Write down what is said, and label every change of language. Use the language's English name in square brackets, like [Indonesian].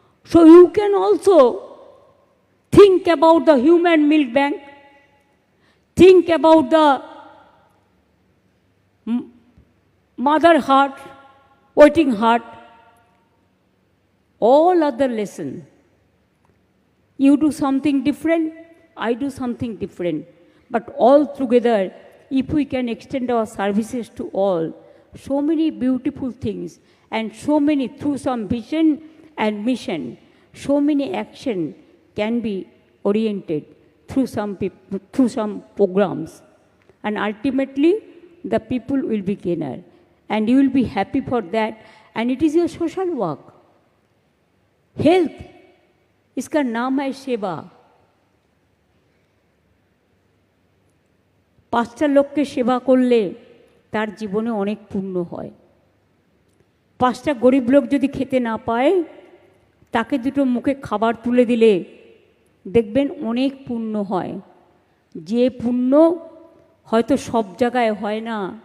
[English] so you can also think about the human milk bank, think about the mother heart, waiting heart, all other lessons. You do something different, I do something different, but all together, if we can extend our services to all, so many beautiful things, and so many, through some vision and mission, so many action can be oriented through some programs, and ultimately the people will be gainer, and you will be happy for that, and it is your social work. [Hindi] Health, इसका नाम है सेवा। [Bangla] 5টা লোককে সেবা করলে তার জীবনে অনেক পুণ্য হয়। 5টা গরিব লোক যদি খেতে না পায়, তাকে দুটো মুখে খাবার তুলে দিলে দেখবেন অনেক পুণ্য হয়, যে পুণ্য হয়তো সব জায়গায় হয় না।